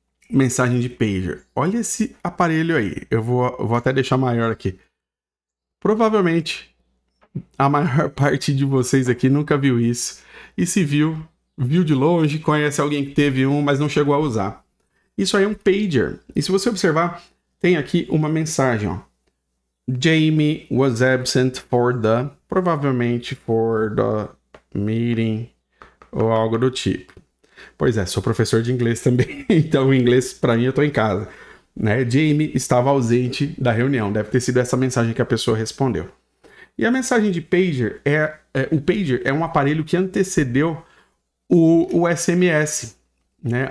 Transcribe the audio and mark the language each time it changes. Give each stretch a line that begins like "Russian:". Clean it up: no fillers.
Portuguese: Mensagem de pager. Olha esse aparelho aí. Eu vou até deixar maior aqui. Provavelmente a maior parte de vocês aqui nunca viu isso. E se viu de longe, conhece alguém que teve um, mas não chegou a usar. Isso aí é um pager. E se você observar, tem aqui uma mensagem, ó.
English: Jamie was absent
Portuguese: provavelmente
English: for the meeting,
Portuguese: ou algo do tipo. Pois é, sou professor de inglês também, então o inglês, para mim, eu tô em casa. Né? Jamie estava ausente da reunião, deve ter sido essa mensagem que a pessoa respondeu. E a mensagem de pager o pager é um aparelho que antecedeu o SMS. Né?